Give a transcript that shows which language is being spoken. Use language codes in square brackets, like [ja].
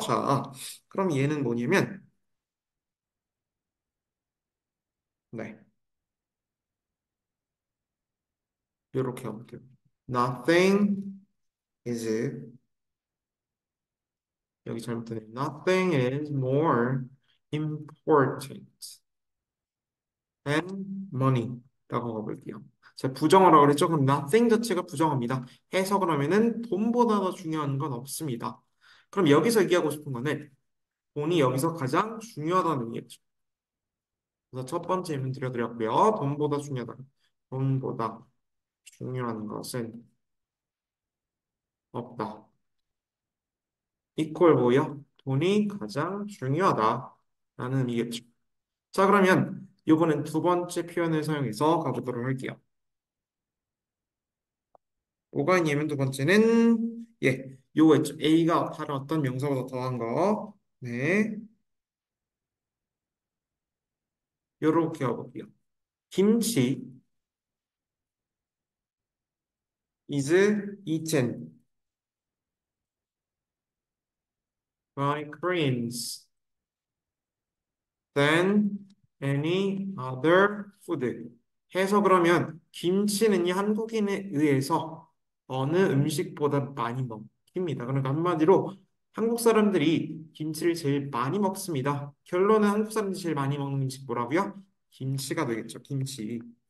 [ko] 자, 그럼 얘는 뭐냐면 네, 이렇게 하면 돼요. [en] Nothing is [ko] 여기 잘못되네. [en] Nothing is more important than money [ko] 라고 가볼게요. 자, 부정어라고 그랬죠? 그럼 nothing 자체가 부정어입니다. 해석을 하면은 돈보다 더 중요한 건 없습니다. 그럼 여기서 얘기하고 싶은 거는 돈이 여기서 가장 중요하다는 의미겠죠. 그래서 첫 번째 질문 드려드렸고요. 돈보다 중요하다. 돈보다 중요한 것은 없다. 이퀄 뭐요? 돈이 가장 중요하다라는 의미겠죠. 자, 그러면 이번엔 두 번째 표현을 사용해서 가보도록 할게요. 뭐가 있냐면 두 번째는 요거 있죠. A가 다른 어떤 명사보다 더한 거. 네, 요렇게 해볼게요. [en] 김치 is eaten by Koreans than any other food. [ko] 해석을 하면 김치는 한국인에 의해서 어느 음식보다 많이 먹힙니다. 그러니까 한마디로 한국 사람들이 김치를 제일 많이 먹습니다. 결론은 한국 사람들이 제일 많이 먹는 음식 뭐라고요? 김치가 되겠죠. 김치.